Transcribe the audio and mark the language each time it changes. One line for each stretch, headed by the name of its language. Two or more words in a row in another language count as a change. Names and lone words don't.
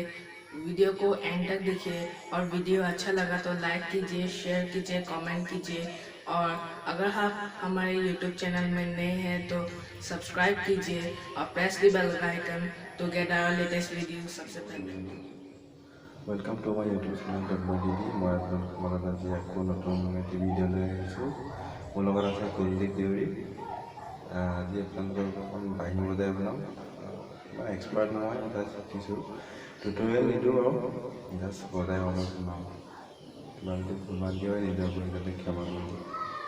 Hindi: वीडियो को एंड तक देखिए और वीडियो अच्छा लगा तो लाइक कीजिए, शेयर कीजिए, कमेंट कीजिए और अगर आप हमारे यूट्यूब चैनल में नए हैं तो सब्सक्राइब कीजिए और
English: press the bell icon to get our latest video
Hindi: सबसे पहले।
English: Welcome to my YouTube channel Tanmay TV.
Assamese: मैं আপোনালোকৰ লগত আজি আকৌ নতুন এটি ভিডিঅ' লৈ আহিছোঁ। মোৰ লগত আছে কুলদীপ দেউৰী। আজি আপোনালোকৰ অকণ বাঁহী বজাই বনাম। মই এক্সপাৰ্ট নহয়, মই জাষ্ট শিকিছোঁ, টিউটৰিয়েল নিদিওঁ আৰু জাষ্ট বজাই অলপ বনাওঁ। কিবা যদি ভুল বান্ধি হয় নিজৰ পৰিয়ালতে ক্ষমা কৰিব।